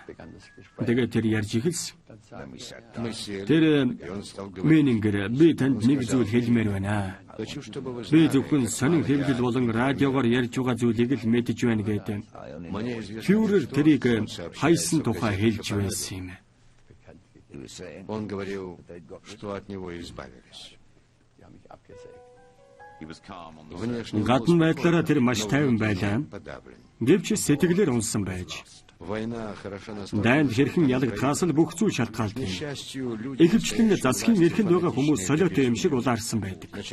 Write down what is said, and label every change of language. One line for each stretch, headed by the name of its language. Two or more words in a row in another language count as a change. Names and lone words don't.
Mongolian: Тэгээд тэр ярьж эхэлсэн. Тэр Мэнингэр би танд нэг зүйл хэлмээр байна. Би зөвхөн сонин хэвлэл болон радиогоор ярьж байгаа зүйлийг л мэдэж байна гэдэг. Фюрер тэрийг хайсан тухай хэлж байсан юм.
Russian: Он говорил, что от него избавились.
Mongolian: Гадна байдлаараа тэр маш тайван байлаа. Гэвч сэтгэлээр унсан байж. Дайнд хэрхэн ялагдхаас л бүх зүйл шалтгаалдаг. Ихэвчлэн засгийн эрхэнд байгаа хүмүүс солиотой юм шиг улаарсан байдаг.